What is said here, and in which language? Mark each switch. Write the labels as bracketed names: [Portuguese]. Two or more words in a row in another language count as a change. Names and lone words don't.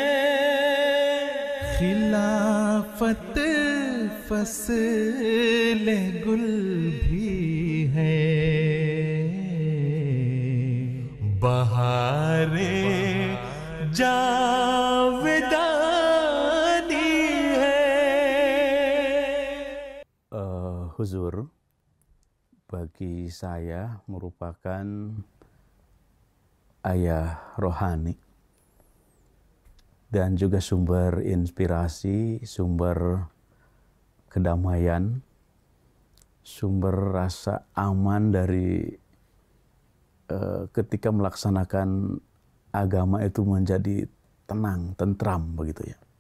[Urdu] خلافت فصل گل بھی ہے، بہارے جاودانی ہے. [Indonesian] Huzur, bagi saya merupakan ayah rohani dan juga sumber inspirasi, sumber kedamaian, sumber rasa aman dari ketika melaksanakan agama itu menjadi tenang, tentram begitu ya.